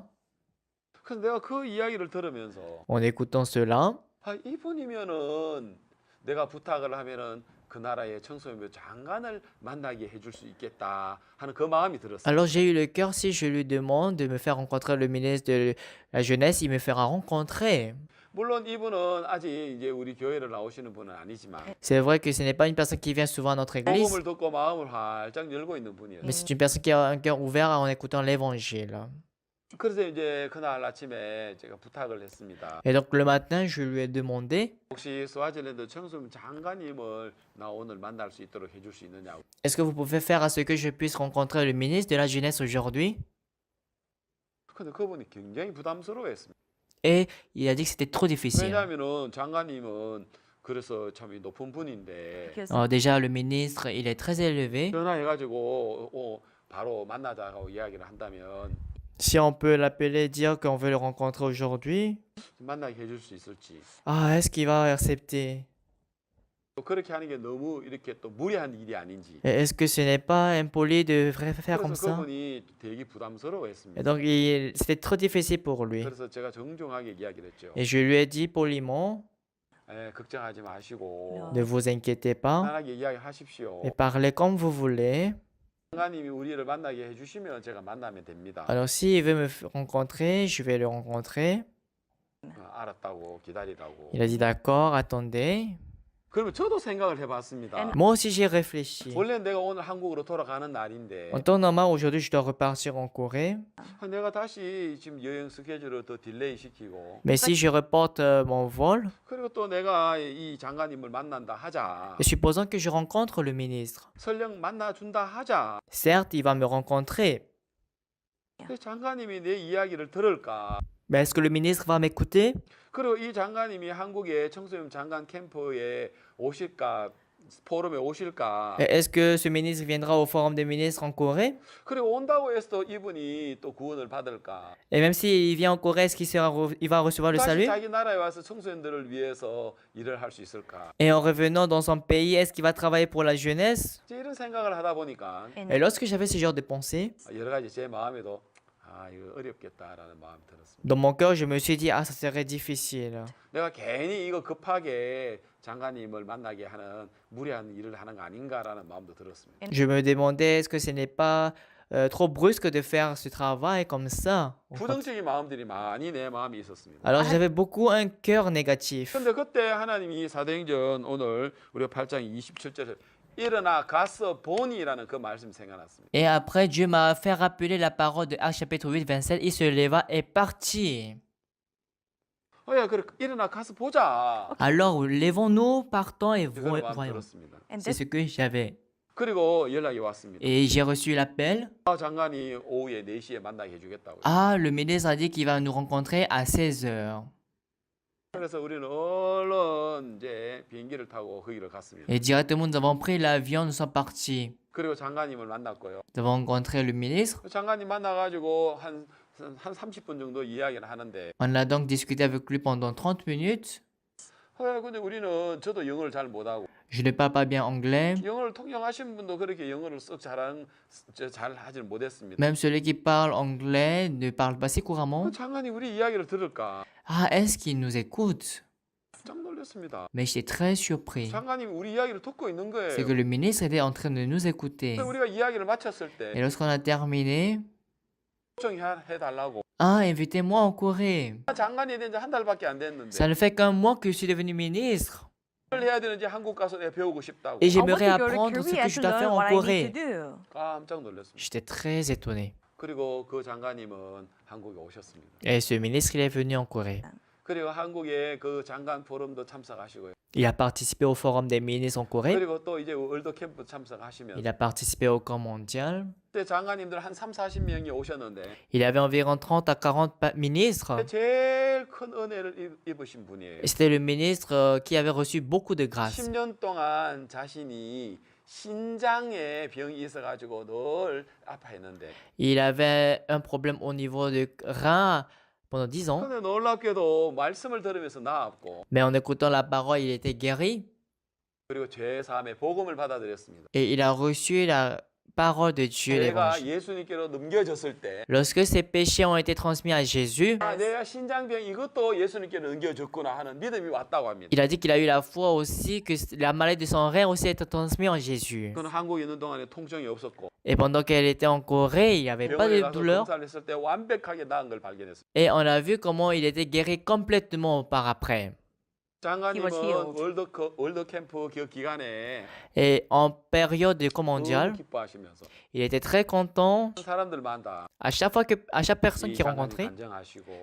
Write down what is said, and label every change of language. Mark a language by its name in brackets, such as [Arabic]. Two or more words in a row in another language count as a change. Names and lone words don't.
[Korean] 그래서 내가 그 이야기를 들으면서 [French] En écoutant cela, [Korean] 이분이면은 내가 부탁을 하면은 그 나라의 청소년부 장관을 만나게 해줄 수 있겠다 하는 그 마음이 들었어요. [French] alors j'ai eu le cœur, si je lui demande de me faire rencontrer le ministre de la jeunesse, il me fera rencontrer. [Korean] 물론 이분은 아직 이제 우리 교회를 나오시는 분은 아니지만 [French] C'est vrai que ce n'est pas une personne qui vient souvent à notre église, [Korean] 복음을 듣고 마음을 활짝 열고 있는 분이에요. [French] mais c'est une personne qui a un cœur ouvert en écoutant l'évangile. [Korean] 그래서 이제 그날 아침에 제가 부탁을 했습니다. [French] Et donc le matin, je lui ai demandé, [Korean] 혹시 스와질랜드 청소년 장관님을 나 오늘 만날 수 있도록 해줄 수 있느냐고. [French] est-ce que vous pouvez faire à ce que je puisse rencontrer le ministre de la jeunesse aujourd'hui? [Korean] 근데 그분이 굉장히 부담스러워했습니다. [French] Et il a dit que c'était trop difficile. [Korean] 왜냐하면은 장관님은 그래서 참 높은 분인데 [French] Alors déjà, le ministre, il est très élevé. [Korean] 전화해가지고 바로 만나자고 이야기를 한다면 [French] Si on peut l'appeler, dire qu'on veut le rencontrer aujourd'hui, [Korean] 만나게 해줄 수 있을지. [French] ah, est-ce qu'il va accepter? [Korean] 또 그렇게 하는 게 너무 이렇게 또 무리한 일이 아닌지. [French] Et est-ce que ce n'est pas impoli de faire comme [Korean] 그래서 [French] ça? [Korean] 그분이 되게 [French] Et [Korean] 부담스러워했습니다. [French] donc, c'était trop difficile pour lui. [Korean] 그래서 제가 정중하게 이야기를 했죠. [French] Et je lui ai dit poliment, [Korean] 걱정하지 마시고 [French] ne vous inquiétez pas, [Korean] 편하게 이야기하십시오. [French] et parlez comme vous voulez. [Korean] 장관님이 우리를 만나게 해주시면 제가 만나면 됩니다. [French] Alors, s'il veut me rencontrer, je vais le rencontrer. [Korean] 알았다고 기다리라고. [French] Il a dit d'accord, attendez. [Korean] 그러면 저도 생각을 해봤습니다. [French] Moi aussi, j'ai réfléchi. [Korean] 원래 내가 오늘 한국으로 돌아가는 날인데 [French] En temps normal, aujourd'hui, je dois repartir en Corée. [Korean] 내가 다시 지금 여행 스케줄을 더 딜레이 시키고 [French] Mais si je reporte mon vol, [Korean] 그리고 또 내가 이 장관님을 만난다 하자. [French] et supposons que je rencontre le ministre. [Korean] 설령 만나준다 하자. [French] Certes, il va me rencontrer. [Korean] 근데 장관님이 내 이야기를 들을까? [French] Mais est-ce que le ministre va m'écouter? [Korean] 그리고 이 장관님이 한국의 청소년 장관 캠프에 오실까? 포럼에 오실까? [French] Et est-ce que ce ministre viendra au forum des ministres en Corée? [Korean] 그리고 온다고 해서 또 이분이 또 구원을 받을까? [French] Et même s'il vient en Corée, est-ce il va recevoir le [Korean] 다시 [French] salut? [Korean] 자기 나라에 와서 청소년들을 위해서 일을 할 수 있을까? [French] Et en revenant dans son pays, est-ce qu'il va travailler pour la jeunesse? [Korean] 이제 이런 생각을 하다 보니까 [French] Et lorsque j'avais ce genre de pensée, [Korean] 여러 가지 제 마음에도 아 이거 어렵겠다라는 마음이 들었습니다. [French] Dans mon cœur, je me suis dit, ah, ça serait difficile. [Korean] 내가 괜히 이거 급하게 장관님을 만나게 하는 무리한 일을 하는 거 아닌가라는 마음도 들었습니다. [French] Je me demandais, est-ce que ce n'est pas trop brusque de faire ce travail comme ça? [Korean] 부정적인 마음들이 많이 내 마음에 있었습니다. [French] Alors j'avais beaucoup un cœur négatif. [Korean] 근데 그때 하나님이 사도행전 오늘 우리가 8장 27절에 일어나 가서 보니라는 그 말씀 생각났습니다. [French] Et après, Dieu m'a fait rappeler la parole de Actes chapitre 8, 27. Il se leva et partit. [Korean] 야, 그래 일어나 가서 보자. [French] Alors, levons-nous, partons et [Korean] 그런 마음 [French] voyons. [Korean] 들었습니다. [English] And [French] C'est [English] this [French] ce que j'avais. [Korean] 그리고 연락이 왔습니다. [French] Et j'ai reçu l'appel. [Korean] 장관이 오후에 4시에 만나게 해주겠다고. [French] Ah, le ministre a dit qu'il va nous rencontrer à 16h. [Korean] 그래서 우리는 얼른 이제 비행기를 타고 거기를 갔습니다. [French] Et directement, nous avons pris l'avion, nous sommes partis. [Korean] 그리고 장관님을 만났고요. [French] Nous avons rencontré le ministre. [Korean] 장관님 만나가지고 한 30분 정도 이야기를 하는데 [French] On a donc discuté avec lui pendant 30 minutes. [Korean] 근데 우리는 저도 영어를 잘 못하고 [French] Je ne parle pas bien anglais. [Korean] 영어를 통역하신 분도 그렇게 영어를 썩 잘 하지는 못했습니다. [French] Même celui qui parle anglais ne parle pas si couramment. [Korean] 장관이 우리 이야기를 들을까 [French] Ah, est-ce qu'il nous écoute? [Korean] 깜짝 놀랐습니다. [French] Mais j'étais très surpris. [Korean] 장관님이 우리 이야기를 듣고 있는 거예요. [French] C'est que le ministre était en train de nous écouter. [Korean] 근데 우리가 이야기를 마쳤을 [French] Et [Korean] 때 [French] lorsqu'on a terminé, [Korean] 요청해달라고 [French] ah, invitez-moi en Corée. [Korean] 장관이 된 지 한 달밖에 안 됐는데 [French] Ça ne fait qu'un mois que je suis devenu ministre. [Korean] 뭘 해야 되는지 한국 가서 내가 배우고 싶다고. [French] Et [English] I want [French] j'aimerais [English] to go to [French] apprendre ce [English] Korea [French] que je [English] to [French] dois faire [English] learn [French] en [English] what I need to [French] Corée. [English] do. [Korean] 깜짝 놀랐습니다. [French] J'étais très étonné. [Korean] 그리고 그 장관님은 한국에 오셨습니다. [French] Et ce ministre, il est venu en Corée. [Korean] 그리고 한국에 그 장관 포럼도 참석하시고요. [French] Il a participé au forum des ministres en Corée. [Korean] 그리고 또 이제 월드 캠프 참석하시면 [French] Il a participé au camp mondial. [Korean] 그때 장관님들 한 40명이 오셨는데 [French] Il avait environ 30 à 40 ministres. [Korean] 제일 큰 은혜를 입으신 분이에요. [French] Et c'était le ministre qui avait reçu beaucoup de grâce. [Korean] 10년 동안 자신이 신장에 병이 있어가지고 늘 아파했는데 [French] Il avait un problème au niveau du rein pendant 10 ans. [Korean] 근데 놀랍게도 말씀을 들으면서 나았고 [French] Mais en écoutant la parole, il était guéri. [Korean] 그리고 죄사함의 복음을 받아들였습니다. [French] Et il a reçu la parole de Dieu, [Korean] 죄가 [French] l'évangile. [Korean] 예수님께로 넘겨졌을 때 [French] Lorsque ses péchés ont été transmis à Jésus, [Korean] 내가 신장병 이것도 예수님께로 넘겨졌구나 하는 믿음이 왔다고 합니다. [French] il a dit qu'il a eu la foi aussi que la maladie de son rein aussi était transmise en Jésus. [Korean] 그는 한국에 있는 동안에 통증이 없었고 [French] Et pendant qu'elle était en Corée, il n'y avait pas [Korean] 병원에 [French] de [Korean] 가서 [French] douleur. [Korean] 검사를 했을 때 완벽하게 나은 걸 발견했습니다. [French] Et on a vu comment il était guéri complètement par après. [Korean] 장관님은 [English] was healed. [Korean] 월드 캠프 그 기간에 [French] Et en période de camp [Korean] 너무 [French] mondial, [Korean] 기뻐하시면서 [French] il était très content. [Korean] 사람들마다 [French] À chaque personne [Korean] 이 [French] qu'il [Korean] 장관님 [French] rencontrait, [Korean] 간증하시고